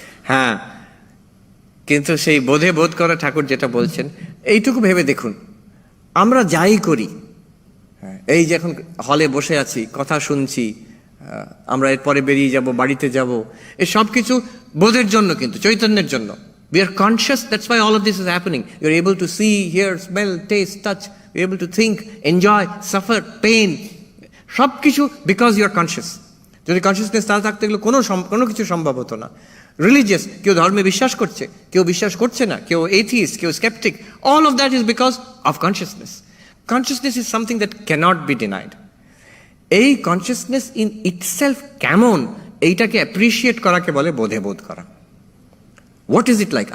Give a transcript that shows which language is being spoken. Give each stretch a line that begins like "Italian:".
Bangla: হ্যাঁ, কিন্তু সেই বোধ করা, ঠাকুর যেটা বলছেন, এইটুকু ভেবে দেখুন, আমরা যাই করি, এই যে এখন হলে বসে আছি, কথা শুনছি, আমরা এরপরে বেরিয়ে যাব, বাড়িতে যাব, এই সব কিছু বোধের জন্য, কিন্তু চৈতন্যের জন্য।
English: We are conscious, that's why all of this is happening. You're able to see, hear, smell, taste, touch. You're able to think, enjoy, suffer, pain.
Bangla: সব কিছু
English: because you're conscious.
Bangla: যদি কনসিয়াসনেস না থাকতে গেলে কোনো কিছু সম্ভব হতো না। রিলিজিয়াস, কেউ ধর্মে বিশ্বাস করছে, কেউ বিশ্বাস করছে না, কেউ এথিস্ট, কেউ sceptic,
English: All of that is because of consciousness. Consciousness is something that can't be denied.
Bangla: এই কনসিয়াসনেস ইন ইটসেলফ কেমন, এইটাকে অ্যাপ্রিসিয়েট করাকে বলে বোধে বোধ করা।
English: What is it like?